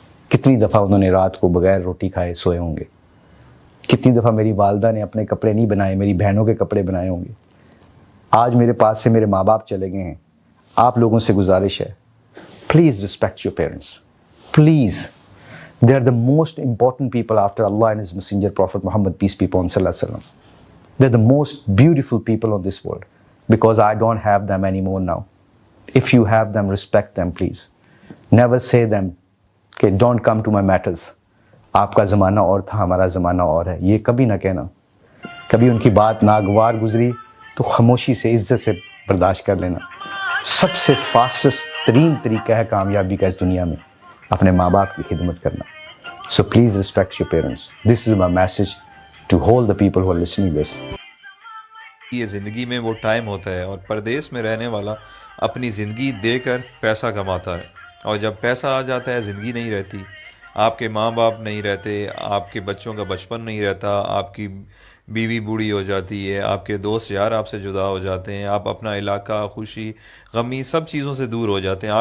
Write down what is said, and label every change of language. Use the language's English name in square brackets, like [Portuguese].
[Hindi] कितनी दफ़ा उन्होंने रात को बगैर रोटी खाए सोए होंगे। कितनी दफ़ा मेरी वालदा ने अपने कपड़े नहीं बनाए, मेरी बहनों के कपड़े बनाए होंगे। आज मेरे पास से मेरे माँ बाप चले गए हैं। आप लोगों से गुजारिश है, [English] Please respect your parents, please. They are the most important people after Allah and His Messenger Prophet Muhammad, peace be upon Sallallahu Alaihi Wasallam. They're the most beautiful people on this world, because I don't have them anymore now. If you have them, respect them, please. Never say them कि don't come to my matters. [Hindi] आपका ज़माना और था, हमारा ज़माना और है, ये कभी ना कहना। कभी उनकी बात नागवार गुजरी तो खामोशी से, इज्जत से बर्दाश्त कर लेना। सबसे फास्टेस्ट तरीन तरीका है कामयाबी का इस दुनिया में अपने माँ बाप की खिदमत करना। [English] So please respect your parents. This is my message to all the people who are listening this. [Hindi] ये ज़िंदगी में वो टाइम होता है और परदेश में रहने वाला अपनी ज़िंदगी देकर पैसा कमाता है, और जब पैसा आ जाता है ज़िंदगी नहीं रहती। आपके माँ बाप नहीं रहते, आपके बच्चों का बचपन नहीं रहता, आपकी बीवी बूढ़ी हो जाती है, आपके दोस्त यार आपसे जुदा हो जाते हैं, आप अपना इलाका, खुशी गमी सब चीज़ों से दूर हो जाते हैं।